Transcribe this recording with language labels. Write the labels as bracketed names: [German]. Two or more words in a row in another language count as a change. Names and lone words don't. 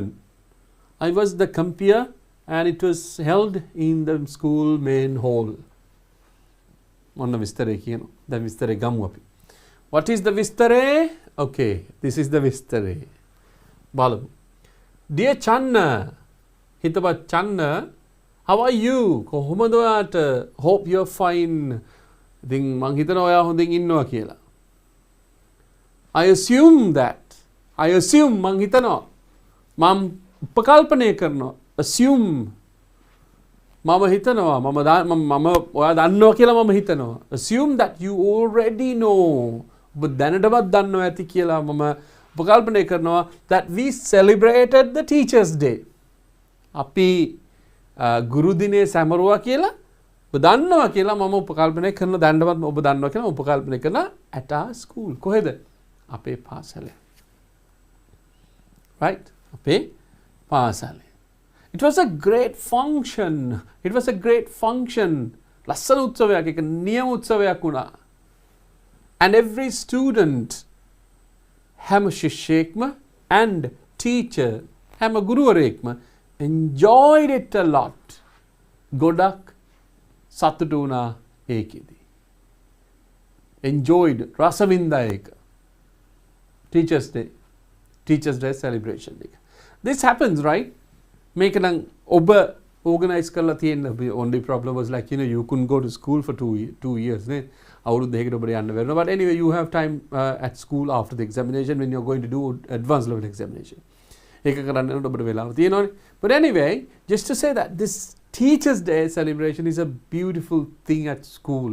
[English] I was the compeer and it was held in the school main hall. [Sinhala] ඔන්න විස්තරේ කියනවා. දැන් විස්තරේ ගමු අපි. [English] What is the විස්තරේ? Okay, this is the විස්තරේ. බලමු. Dear Channa, හිතවත් Channa, how are you? [Sinhala] කොහොමද ඔයාට? [English] Hope you're fine. [Sinhala] ඉතින් මං හිතනවා ඔයා හොඳින් ඉන්නවා කියලා. [English] I assume [Sinhala] මං හිතනවා. මම උපකල්පනය කරනවා. Assume මම හිතනවා මම ඔයා දන්නවා කියලා මම හිතනවා. [English] Assume that you already know. [Sinhala] ඔබ දැනටමත් දන්නවා ඇති කියලා මම උපකල්පනය කරනවා [English] that we celebrated the Teachers' Day. [Sinhala] අපි ගුරු දිනේ සැමරුවා කියලා ඔබ දන්නවා කියලා මම උපකල්පනය කරන දැනටමත් ඔබ දන්නවා කියලා උපකල්පනය කරන [English] at our school. [Sinhala] කොහෙද? අපේ පාසලේ. Right? අපේ පාසලේ. [English] It was a great function. [Sinhala] ලස්සන උත්සවයක්, එක නියම උත්සවයක් වුණා. [English] And every student, [Sinhala] හැම ශිෂ්‍යයෙක්ම [English] and teacher, [Sinhala] හැම ගුරුවරයෙක්ම [English] enjoyed it a lot. [Sinhala] ගොඩක් සතුටු වුණා ඒකෙදී. Enjoyed, රස වින්දා ඒක. [English] Teachers' Day celebration එක. This happens, right? Make an organized [Sinhala] කරලා තියෙන. [English] The only problem was like, you couldn't go to school for 2 years. But anyway, you have time at school after the examination when you're going to do advanced level examination. But anyway, just to say that this Teachers' Day celebration is a beautiful thing at school.